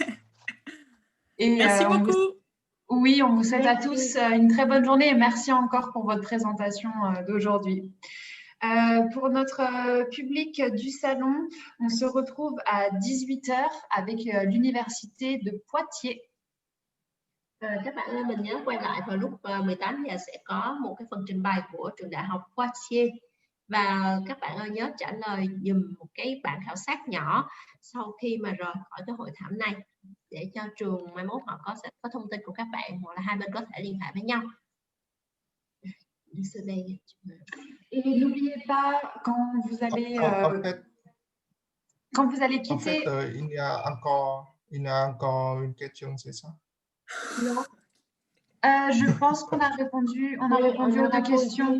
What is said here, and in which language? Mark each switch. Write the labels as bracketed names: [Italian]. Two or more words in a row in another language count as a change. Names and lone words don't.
[French] Et, Merci beaucoup. Oui, on vous souhaite à Merci. tous une très bonne journée et merci encore pour votre présentation d'aujourd'hui. Pour notre public du salon, on se retrouve à 18 h avec l'Université de Poitiers. [Vietnamese] Các bạn ơi, mình nhớ quay lại vào lúc 18 giờ sẽ có một cái phần trình bày của trường đại học Poitiers. Và các bạn ơi nhớ trả lời dùm một cái bản khảo sát nhỏ sau khi mà rời khỏi cái hội thảo này để cho trường mai mốt họ sẽ có thông tin của các bạn hoặc là hai bên có thể liên hệ với nhau. [French] Et n'oubliez pas quand vous allez En fait, quitter. il y a encore une question, c'est ça? Non. Je pense qu'on a répondu aux deux questions.